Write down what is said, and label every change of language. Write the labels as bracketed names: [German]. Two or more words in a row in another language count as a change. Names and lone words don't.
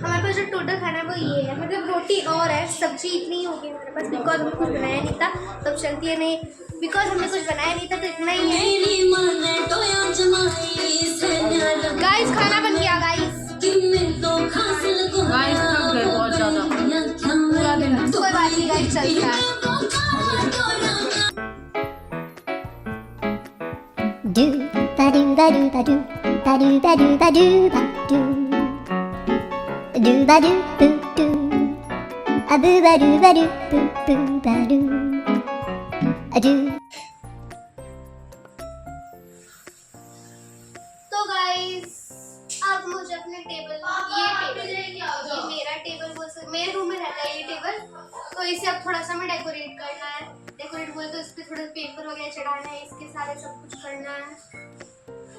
[Hindi] हमारे पास जो टोटल खाना है वो ये है, मतलब रोटी और है, सब्जी इतनी होगी हमारे पास बिकॉज हमने कुछ बनाया नहीं था, तब चलती है नहीं बिकॉज हमने कुछ बनाया नहीं था, तो इतना ही है। गाइस खाना बन गया गाइस। गाइस थक गए बहुत ज़्यादा, पूरा दिन। कोई बात नहीं गाइस, चलता है। Do ba do ba do ba do ba do ba do ba do ba do do ba do boo do a boo ba do ba do boo boo ba do a do। तो गाइस अब मुझे अपने टेबल, ये मेरा टेबल बोल सकते, मेरे रूम में रहता है ये टेबल, तो इसे अब थोड़ा सा हमें डेकोरेट करना है। डेकोरेट बोले तो इस पर थोड़ा पेपर वगैरह चढ़ाना है, इसके सारे सब कुछ करना है।